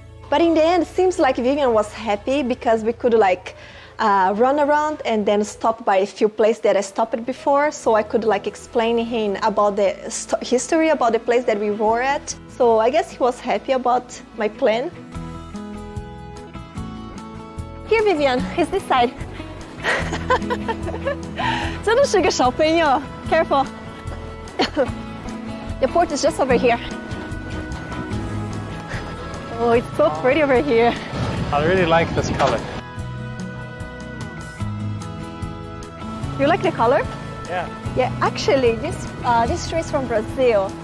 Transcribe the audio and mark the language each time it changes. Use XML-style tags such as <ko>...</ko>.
<en>But in the end, it seems like Vivian was happy because we could like run around and then stop by a few places that I stopped before, so I could like explain him about the history about the place that we were at. So I guess he was happy about my plan. Here, Vivian, it's this side.</en> <zh>真的是个小朋友</zh> <en>Careful. The port is just over here. Oh, it's so pretty over here. I really like this color. You like the color? Yeah. Yeah, actually, this tree is from Brazil.</en>